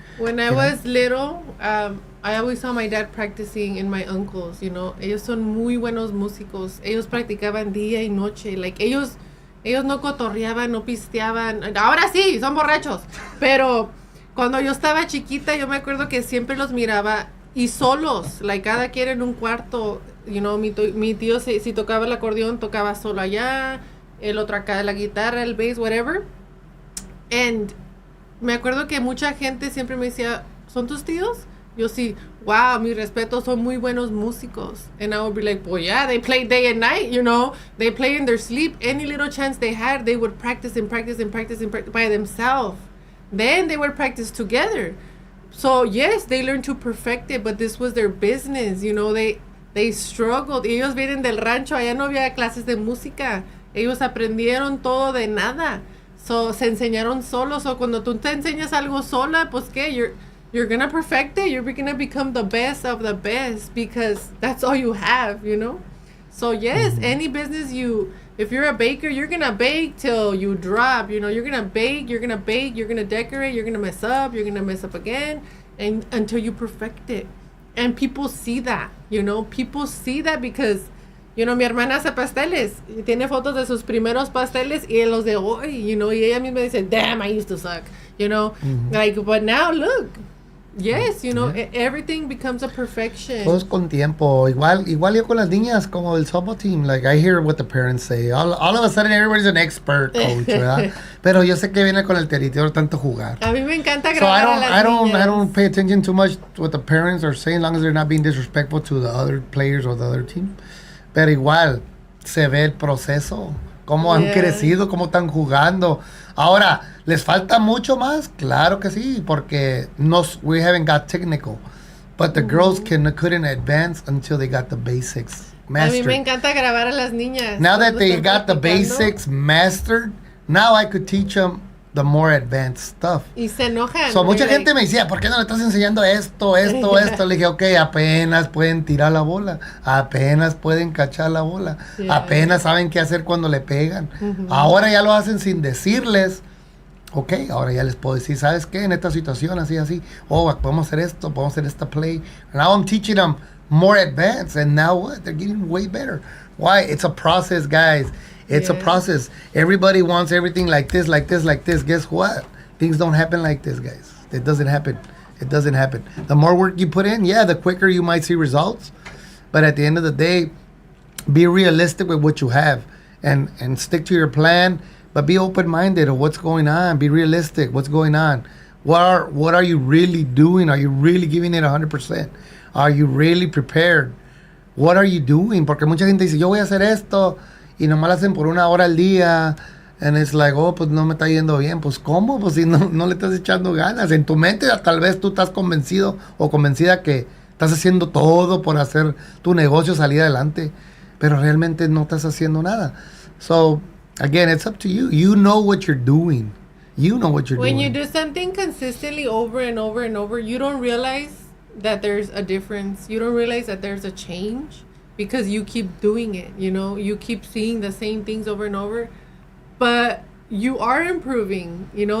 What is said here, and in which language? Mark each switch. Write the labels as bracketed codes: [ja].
[en] When I was little, I always saw my dad practicing and my uncles, you know. [es] Ellos son muy buenos músicos. Ellos practicaban día y noche. Like, ellos no cotorreaban, no pisteaban. Ahora sí, son borrachos. Pero cuando yo estaba chiquita, yo me acuerdo que siempre los miraba y solos. Like, cada quien en un cuarto. You know, mi tío si tocaba el acordeón, tocaba solo allá. El otro acá, la guitarra, el bass, whatever. And me acuerdo que mucha gente siempre me decía, ¿son tus tíos? Yo sí, wow, mi respeto, son muy buenos músicos. [en] And I would be like, well, yeah, they play day and night, you know. They play in their sleep. Any little chance they had, they would practice by themselves. Then they would practice together. So, yes, they learned to perfect it, but this was their business, you know. They struggled. [es] Ellos vienen del rancho, allá no había clases de música. Ellos aprendieron todo de nada. So, se enseñaron solos. So, cuando tú te enseñas algo sola, pues, ¿qué? [en] You're gonna perfect it. You're gonna become the best of the best because that's all you have, you know? So, yes, any business if you're a baker, you're gonna bake till you drop, you know? You're gonna bake, you're gonna decorate, you're gonna mess up again, and until you perfect it. And people see that, you know? People see that because [es] You know, mi hermana hace pasteles. Y tiene fotos de sus primeros pasteles y los de hoy, you know. Y ella misma dice, [en] damn, I used to suck. You know, like, but now, look. Yes, you know, everything becomes a perfection. [es] Todos con tiempo. Igual yo con las niñas, como el softball team. [en] Like, I hear what the parents say. All of a sudden, everybody's an expert coach, ¿verdad? [es] Pero yo sé que viene con el territorio tanto jugar. A mí me encanta grabar a las niñas. [en] I don't pay attention too much to what the parents are saying, as long as they're not being disrespectful to the other players or the other team. [es] Pero igual, se ve el proceso. Cómo han crecido, cómo están jugando. Ahora, ¿les falta mucho más? Claro que sí, porque [en] we haven't got technical. But the girls couldn't advance until they got the basics mastered. [es] A mí me encanta grabar a las niñas. [en] Now that they got the basics mastered, now I could teach them the more advanced stuff. [es] Y se enojan. So, mucha gente me decía, ¿por qué no le estás enseñando esto? Le dije, ok, apenas pueden tirar la bola, apenas pueden cachar la bola, apenas saben qué hacer cuando le pegan. Ahora ya lo hacen sin decirles. Ok, ahora ya les puedo decir, ¿sabes qué? En esta situación, así, podemos hacer esto, podemos hacer esta play. [en] Now I'm teaching them more advanced, and now what? They're getting way better. Why? It's a process, guys. It's a process. Everybody wants everything like this, like this, like this. Guess what? Things don't happen like this, guys. It doesn't happen. It doesn't happen. The more work you put in, the quicker you might see results. But at the end of the day, be realistic with what you have and stick to your plan. But be open-minded of what's going on. Be realistic. What's going on? What are you really doing? Are you really giving it 100%? Are you really prepared? What are you doing? [es] Porque mucha gente dice, yo voy a hacer esto, y nomás lo hacen por 1 hora al día, [en] and it's like, [es] pues no me está yendo bien. Pues, ¿cómo? Pues si no le estás echando ganas. En tu mente tal vez tú estás convencido o convencida que estás haciendo todo por hacer tu negocio salir adelante, pero realmente no estás haciendo nada. [en] So, again, it's up to you. You know what you're doing. You know what you're doing. When you do something consistently over and over and over, you don't realize that there's a difference. You don't realize that there's a change. Because you keep doing it, you know, you keep seeing the same things over and over, but you are improving, you know.